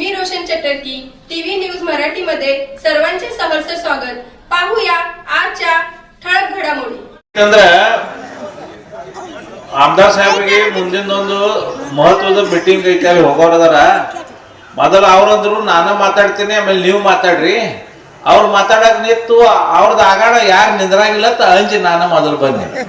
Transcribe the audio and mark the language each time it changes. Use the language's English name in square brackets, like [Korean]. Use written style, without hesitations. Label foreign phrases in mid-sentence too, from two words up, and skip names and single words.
[Marathi] सुदर्शन चटर्की टीव्ही न्यूज मराठी मध्ये सर्वांचे सहर्ष स्वागत. पाहूया आजच्या ठळक घडामोडी. [Kannada] ಆಮದಾರ್ ಸಾಹೇಬ್ರಿಗೆ ಮುಂದಿನೊಂದು ಮಹತ್ವದ ಮೀಟಿಂಗ್ ಐತಿ, ಅಲ್ಲಿ ಹೋಗೋರದಾರ. ಮೊದಲು ಅವ್ರಂದ್ರು ನಾನು ಮಾತಾಡ್ತೀನಿ, ಆಮೇಲೆ ನೀವು ಮಾತಾಡ್ರಿ. ಅವ್ರು ಮಾತಾಡಕ್ ನಿಂತು ಅವ್ರದ್ದು ಆಗಾಡ ಯಾರು ನಿಂದ್ರಾಗಿಲ್ಲ ಅಂಜಿ ನಾನು ಮೊದಲು ಬನ್ನಿ.